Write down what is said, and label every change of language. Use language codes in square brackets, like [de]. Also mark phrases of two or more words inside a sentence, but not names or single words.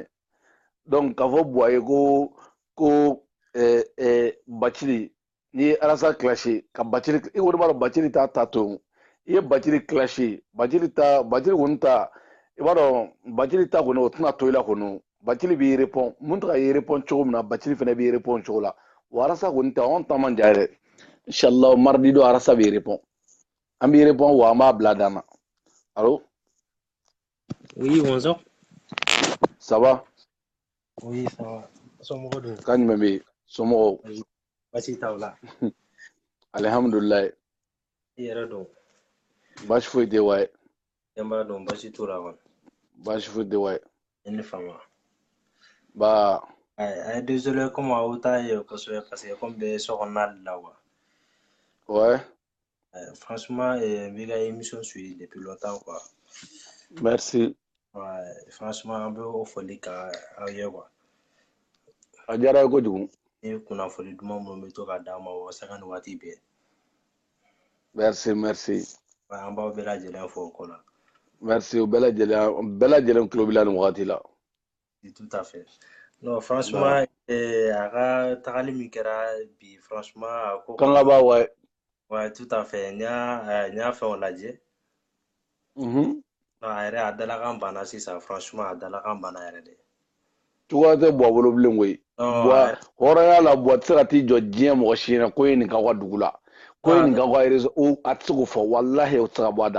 [bm] Donc k'a fɔ Buwa ye ko Bacili n'i ye Arasa clasher ka Bacili i kɔni b'a dɔn Bacili t'a ta to i ye Bacili clasher Bacili kɔni ta i b'a dɔn Bacili ta kɔni o tɛna to i la kɔni Bacili b'i répond mun tɛ ka i répond cogo min na Bacili fana b'i répond cogo la wa Arasa kɔni ta anw ta man jan yɛrɛ inchallah mardi don Arasa b'i répond an b'i répond wa an b'a bila dan na. [fr] Allo. Oui, bonjour. Ça va? Oui, ça va. [bm] Somɔgɔw don. Ka jumɛn bɛ yen? Somɔgɔw? Baasi t'aw la. Alhamdulilayi. I yɛrɛ don. Baasi foyi tɛ wa ye. Denbaya don baasi t'u la kɔni. Baasi foyi tɛ wa ye. I ni fama. Ba. [fr] Désolé comme [bm] aw t'a ye kosɛbɛ [fr] parce que comme [bm] bɛ so kɔnɔna de la quoi. [fr] Ouais. Franchement, [bm] n b'i ka [fr] émission suivi depuis longtemps quoi. Merci. Ouais, franchement [bm] an bɛ o foli ka aw ye quoi. A diyara ye kojugu. Ni kunnafoni duman minnu bɛ to ka d'an ma walasa ni waati bɛɛ. [fr] Merci. Ouais, [bm] an b'aw bɛɛ lajɛlen fo o ko la. Merci o bɛɛ lajɛlen tulo b'i la nin wagati la. [fr] Tout à fait. Non, franchement, [bm] a ka tagali min kɛra bi franchement a ko Kanga ba wa ye. [fr] Ouais, tout à fait. [bm] N y'a fɛnw lajɛ. Non, a yɛrɛ a dalakan banna sisan franchement a dalakan banna yɛrɛ de. Cogoya tɛ Buwa bolo bilen koyi. Buwa hɔrɔnya la Buwa tɛ se ka t'i jɔ diɲɛ mɔgɔ si ɲɛna ko ye nin k'aw ka dugu la. Ko ye nin k'aw ka réseau a tɛ se k'o fɔ walahi o tɛ se ka bɔ a da.